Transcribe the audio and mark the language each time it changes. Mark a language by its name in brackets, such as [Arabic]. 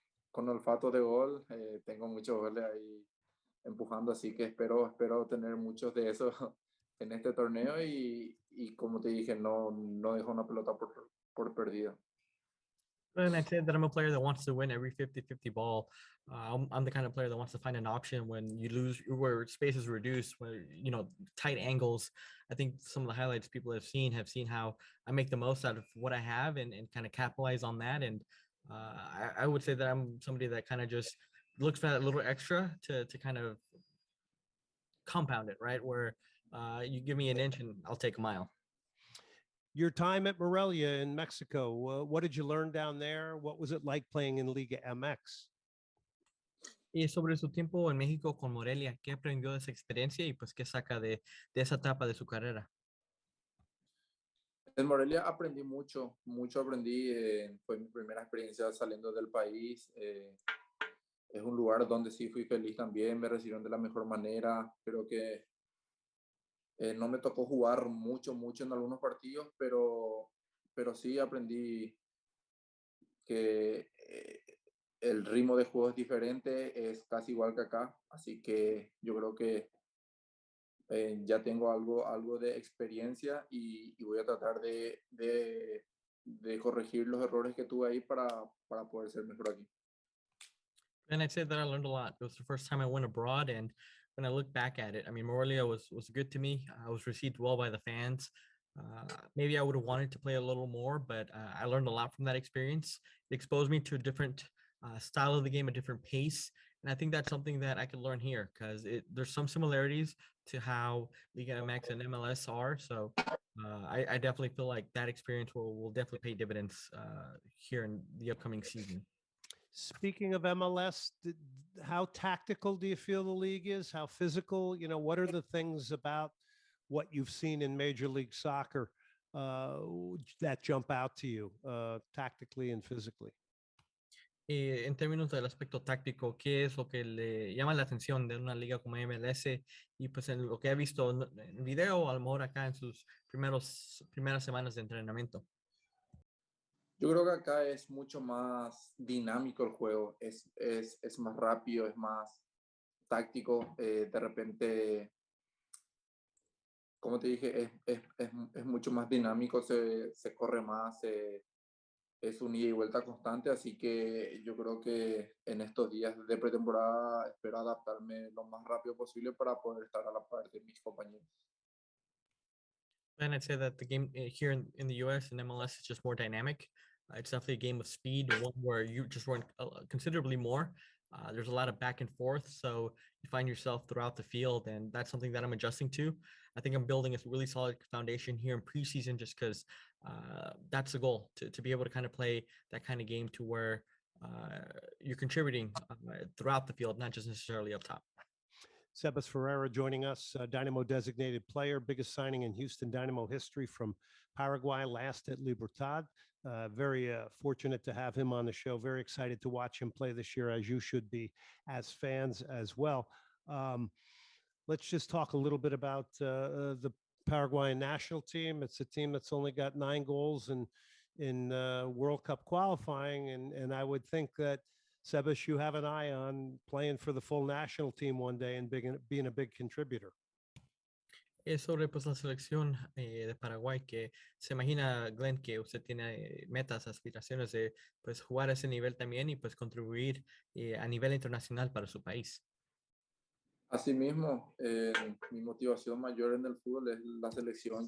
[Spanish] Con olfato de gol, tengo muchos goles ahí empujando, así que espero tener muchos de esos en este torneo y como te dije, no dejo una pelota por perdida. [English] And I'd say that I'm a player that wants to win every 50-50 ball. I'm the kind of player that wants to find an option when you lose, where space is reduced, where, tight angles. I think some of the highlights people have seen how I make the most out of what I have and kind of capitalize on that. And I would say that I'm somebody that kind of just looks for that little extra to kind of compound it, right? Where you give me an inch and I'll take a mile. Your time at Morelia in Mexico, what did you learn down there? What was it like playing in Liga MX? [Spanish] Y sobre su tiempo en México con Morelia, ¿qué aprendió de esa experiencia y pues qué saca de esa etapa de su carrera? En Morelia aprendí mucho aprendí. Fue mi primera experiencia saliendo del país. Es un lugar donde sí fui feliz también, me recibieron de la mejor manera. Creo que no me tocó jugar mucho en algunos partidos, pero sí aprendí que el ritmo de juego es diferente, es casi igual que acá, así que yo creo que ya tengo algo de experiencia y voy a tratar de corregir los errores que tuve ahí para poder ser mejor aquí. [English] And I'd say that I learned a lot. It was the first time I went abroad, and when I look back at it, I mean, Morelia was good to me. I was received well by the fans. Maybe I would have wanted to play a little more, but I learned a lot from that experience. It exposed me to a different style of the game, a different pace. And I think that's something that I could learn here because there's some similarities to how Liga MX and MLS are. So I definitely feel like that experience will definitely pay dividends here in the upcoming season. Speaking of MLS, how tactical do you feel the league is? How physical? You know, what are the things about what you've seen in Major League Soccer that jump out to you tactically and physically? [Spanish] En términos del aspecto táctico, ¿qué es lo que le llama la atención de una liga como MLS? Y pues en lo que ha visto en video, a lo mejor acá en sus primeras semanas de entrenamiento. Yo creo que acá es mucho más dinámico el juego, es más rápido, es más táctico. De repente, como te dije, es mucho más dinámico, se corre más, es un ida y vuelta constante, así que yo creo que en estos días de pretemporada espero adaptarme lo más rápido posible para poder estar a la par de mis compañeros. [English] And I'd say that the game here in the US and MLS is just more dynamic. It's definitely a game of speed, one where you just run considerably more. There's a lot of back and forth, so you find yourself throughout the field, and that's something that I'm adjusting to. I think I'm building a really solid foundation here in preseason just because that's the goal to be able to kind of play that kind of game to where you're contributing throughout the field, not just necessarily up top. Sabas Ferreira joining us, Dynamo designated player, biggest signing in Houston Dynamo history from Paraguay, last at Libertad. Very fortunate to have him on the show. Very excited to watch him play this year, as you should be as fans as well. Let's just talk a little bit about the Paraguayan national team. It's a team that's only got 9 goals in World Cup qualifying, and I would think that Sebas, you have an eye on playing for the full national team one day and being a big contributor. [Spanish] Es sobre pues la selección de Paraguay que se imagina, Glenn, que usted tiene metas, aspiraciones de pues jugar a ese nivel también y pues contribuir a nivel internacional para su país. Asimismo, mi motivación mayor en el fútbol es la selección.